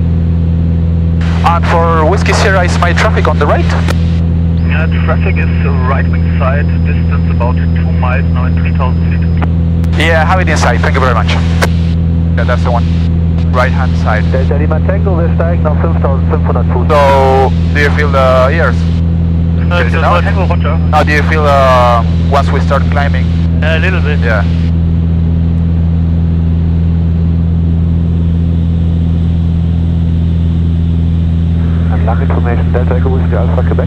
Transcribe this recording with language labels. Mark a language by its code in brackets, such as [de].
[en] And for Whiskey Sierra, is my traffic on the right? Yeah, traffic is right wing side, distance about 2 miles now in 3000 feet. Yeah, have it inside, thank you very much. Yeah, that's the one. Right hand side. [de] Delta Lima Tango, wir steigen auf 5500 Fuß. [en] So, do you feel the ears? Delta Tango, Roger. How do you feel once we start climbing? A little bit. Yeah. Long information, Delta Echo Whiskey Alpha Quebec.